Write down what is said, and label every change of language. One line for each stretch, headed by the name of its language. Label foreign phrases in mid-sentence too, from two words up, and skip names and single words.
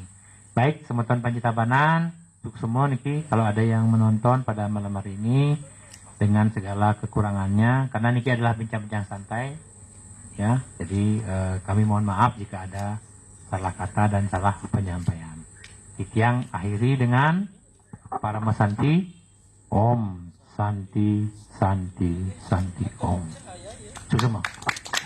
Indonesian: Baik, semeton Pancitabanan untuk semua niki, kalau ada yang menonton pada malam hari ini dengan segala kekurangannya, karena niki adalah bincang-bincang santai ya, jadi kami mohon maaf jika ada salah kata dan salah penyampaian. Titiang akhiri dengan para Masanti
Sanskrit: ॐ शान्ति, शान्ति, शान्ति ॐ.
Indonesian: Sukses, Mas.